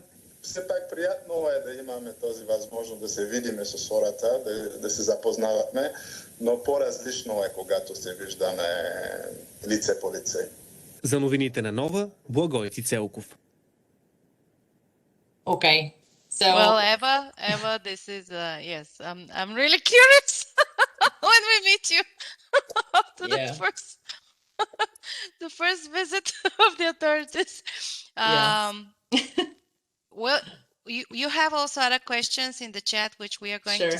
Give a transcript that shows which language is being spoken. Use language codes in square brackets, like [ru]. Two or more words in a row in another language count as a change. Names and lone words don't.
[bg] Все пак приятно е да имаме този възможност да се видиме с хората, да се запознаваме, но по-различно е, когато се виждаме лице по лице. За новините на Нова, Благой Цицелков. [en] Okay, So Well, Eva, this is yes. I'm really curious when we meet you after yeah, the first visit of the authorities. yeah, Well, you have also other questions in the chat, which we are going to